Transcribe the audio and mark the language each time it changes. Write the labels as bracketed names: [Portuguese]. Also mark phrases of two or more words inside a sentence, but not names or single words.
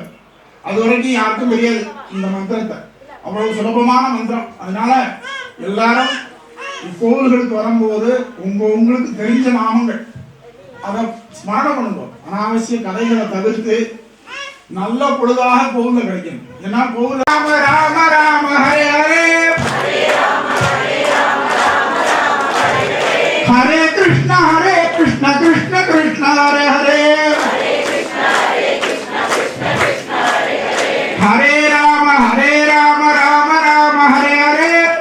[Tamil] அது வரைக்கும் யாருக்கும் தெரியாது இந்த மந்திரத்தை, அவ்வளவு சுலபமான மந்திரம். அதனால எல்லாரும் கோவில்களுக்கு வரும்போது உங்களுக்கு தெரிஞ்ச நாமங்கள் அதை ஸ்மரணம் பண்ணுவோம். அனாவசிய கதைகளை தவிர்த்து நல்ல பொழுதாக கோவில்ல கிடைக்கணும். ஏன்னா கோவில் [Sanskrit] राम राम राम हरे हरे, हरे कृष्ण कृष्ण कृष्ण हरे हरे, हरे राम राम राम हरे हरे,